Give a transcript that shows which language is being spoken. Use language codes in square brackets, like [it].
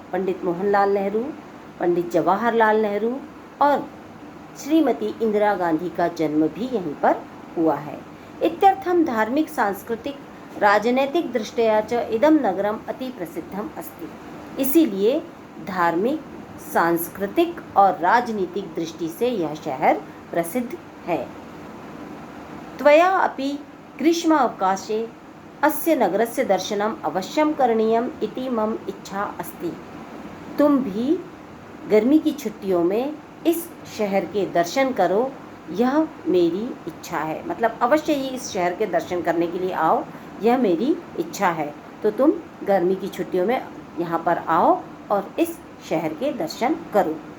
[hi] पंडित मोहनलाल नेहरू, पंडित जवाहरलाल नेहरू और श्रीमती इंदिरा गांधी का जन्म भी यहीं पर हुआ है। [sa] इत्यर्थम धार्मिक सांस्कृतिक राजनैतिक दृष्टया च इदम नगरम अति प्रसिद्धम अस्ति। [hi] इसीलिए धार्मिक, सांस्कृतिक और राजनीतिक दृष्टि से यह शहर प्रसिद्ध है। [sa] त्वया अपि ग्रीष्म अवकाशे अस्य नगरस्य दर्शनम अवश्यम करणीयम इति मम इच्छा अस्ति। [hi] तुम भी गर्मी की छुट्टियों में इस शहर के दर्शन करो, यह मेरी इच्छा है। मतलब अवश्य ही इस शहर के दर्शन करने के लिए आओ, यह मेरी इच्छा है। तो तुम गर्मी की छुट्टियों में यहाँ पर आओ और इस शहर के दर्शन करो।